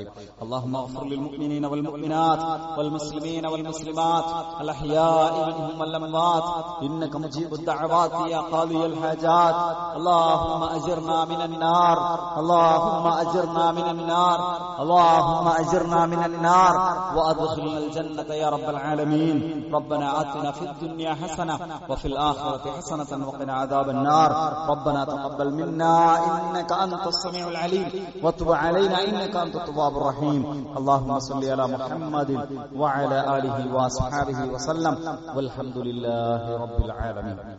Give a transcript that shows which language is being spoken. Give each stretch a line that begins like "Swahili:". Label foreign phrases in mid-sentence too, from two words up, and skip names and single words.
Arabic: اللهم اغفر للمؤمنين والمؤمنات والمسلمين والمسلمات الأحياء منهم والأموات إنك مجيب الدعوات يا قاضي الحاجات. اللهم أجرنا من النار اللهم أجرنا من النار اللهم أجرنا من النار وأدخلنا الجنة يا رب العالمين. ربنا آتنا في الدنيا حسنة وفي الآخرة حسنة وقنا عذاب النار. ربنا تقبل منا إنك أنت السميع العليم وتب علينا إنك أنت التواب الرحيم. اللهم صل على محمد وعلى آله وصحبه وسلم والحمد لله رب العالمين.